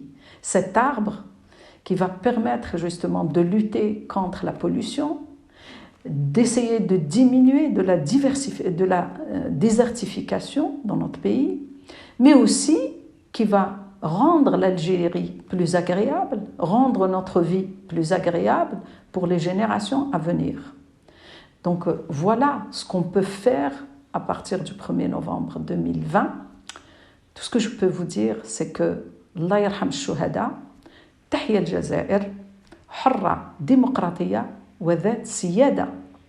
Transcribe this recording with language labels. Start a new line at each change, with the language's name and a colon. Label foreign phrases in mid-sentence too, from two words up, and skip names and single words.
French: Cet arbre qui va permettre justement de lutter contre la pollution, d'essayer de diminuer de la désertification dans notre pays, mais aussi qui va rendre l'Algérie plus agréable, rendre notre vie plus agréable pour les générations à venir. Donc voilà ce qu'on peut faire à partir du 1er novembre 2020. Tout ce que je peux vous dire, c'est que
Arabic: الله يرحم الشهداء تحيا الجزائر حرة ديمقراطية وذات سيادة.